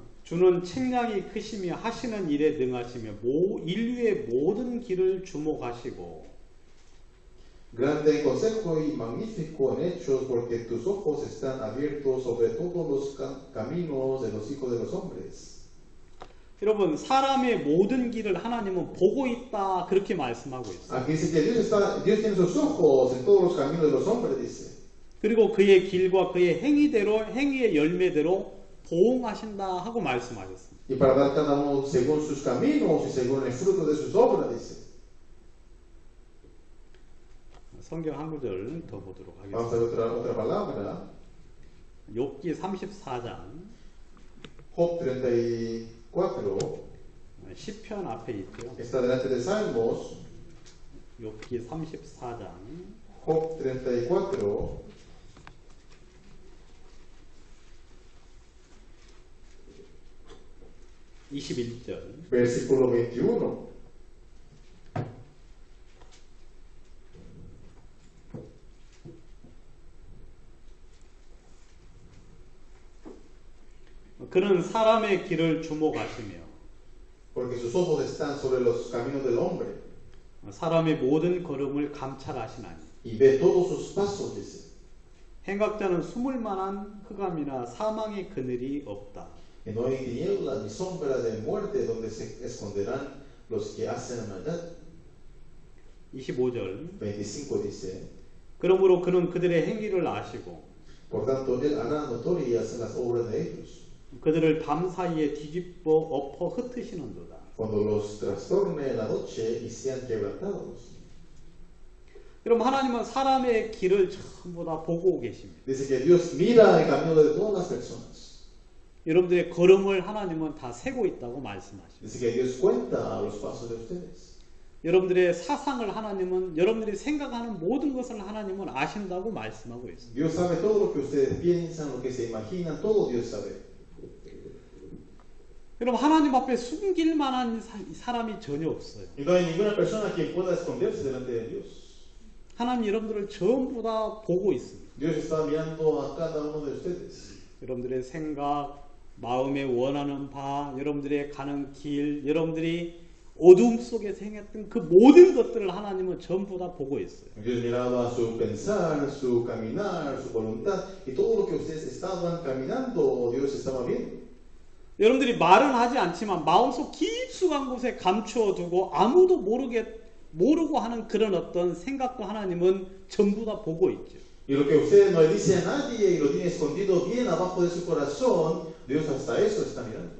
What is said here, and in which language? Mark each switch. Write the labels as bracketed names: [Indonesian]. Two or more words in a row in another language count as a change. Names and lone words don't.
[Korean] 주는 책량이 크시며 하시는 일에 능하시며 인류의 모든 길을 주목하시고 [Spanish] Grande en consejo y magnífico en hechos, porque tus ojos están abiertos sobre todos los caminos de los hijos de los hombres. [Korean] 여러분 사람의 모든 길을 하나님은 보고 있다 그렇게 말씀하고 있어요. [Spanish] Aquí dice que Dios tiene sus ojos en todos los caminos de los hombres, dice. [Korean] 그리고 그의 길과 그의 행위의 열매대로 보응하신다 하고 말씀하셨습니다. [Spanish] Y para dar cada uno según sus caminos y según el fruto de sus obras, dice. [Korean] 성경 한 구절 더 보도록 [Spanish] Vamos a ver [Korean] 하겠습니다. [Spanish] otra palabra. [Korean] 욥기 34장 [Spanish] Job 34. [Korean] 시편 앞에 있고요. [Spanish] Está delante de Salmos. [Korean] 욥기 34장 [Spanish] Job 34. [Korean] 21절 [Spanish] Versículo 21. [Korean] 그는 사람의 길을 주목하시며 [Spanish] Porque sus ojos están sobre los caminos del hombre [Korean] 사람의 모든 걸음을 감찰하시나니 [Spanish] y ve todos sus pasos, dice. [Korean] 행각자는 숨을 만한 흑암이나 사망의 그늘이 없다. [Spanish] Que no hay tinieblas ni sombra de muerte donde se esconderán los que hacen maldad. [Korean] 25절 [Spanish] 25 dice. [Korean] 그러므로 그는 그들의 행위를 아시고 [Spanish] Por tanto, él hará notorias las obras de ellos. [Korean] 그들을 밤 사이에 뒤집어 엎어 흩으시는도다. [Spanish] Cuando los trastorne en la noche y sean quebrantados. [Korean] 여러분 하나님은 사람의 길을 전부 다 보고 계십니다. [Spanish] Dice que Dios mira el camino de todas las personas. [Korean] 여러분들의 걸음을 하나님은 다 세고 있다고 말씀하십니다. [Spanish] Dice que Dios cuenta los pasos de ustedes. [Korean] 여러분들의 사상을 하나님은 여러분들이 생각하는 모든 것을 하나님은 아신다고 말씀하고 있습니다. [Spanish] Dios sabe todo lo que ustedes piensan, lo que se imaginan, todo Dios sabe. [Korean] 여러분 하나님 앞에 숨길 만한 사람이 전혀 없어요. [Spanish] Y no hay ninguna persona que pueda esconderse delante de Dios. [Korean] 하나님 여러분들을 전부 다 보고 있습니다. [Spanish] Dios está mirando a cada uno de ustedes. [Korean] 여러분들의 생각, 마음에 원하는 바, 여러분들의 가는 길, 여러분들이 어둠 속에서 행했던 그 모든 것들을 하나님은 전부 다 보고 있어요. [Spanish] Dios miraba su pensar, su caminar, su voluntad y todo lo que ustedes estaban caminando, Dios estaba viendo. [Korean] 여러분들이 말은 하지 않지만 마음속 깊숙한 곳에 감추어 두고 아무도 모르고 하는 그런 어떤 생각도 하나님은 전부 다 보고 있죠. [Spanish] Y lo que usted no le dice a nadie y lo tiene escondido bien abajo de su corazón, Dios hasta eso está mirando.